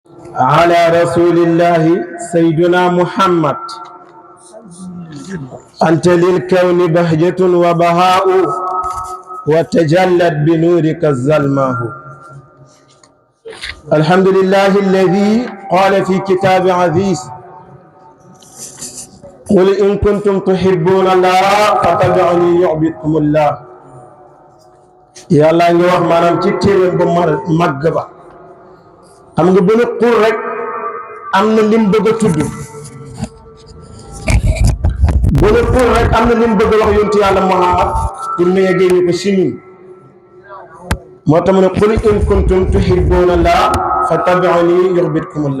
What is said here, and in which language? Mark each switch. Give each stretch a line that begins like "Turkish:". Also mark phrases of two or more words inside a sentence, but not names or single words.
Arabic: على رسول الله سيدنا محمد أنت للكون بهجة وبهاء وتجلت بنورك الظلماء. الحمد لله الذي قال في كتاب عزيز قل إن كنتم تحبون الله فاتبعوني يحببكم الله.
Wolof: yàlla ngi wax maanaam ci téere bu màgg ba xam nga bu ne qul rek am na lim bëgg a tudd bu ne qul rek am na lim bëgg a wax yonent yàlla Muhammad pour mu yeggee ñu ko si ñun moo tax mu ne
Arabic: قل إن كنتم تحبون الله فاتبعوني يحببكم الله.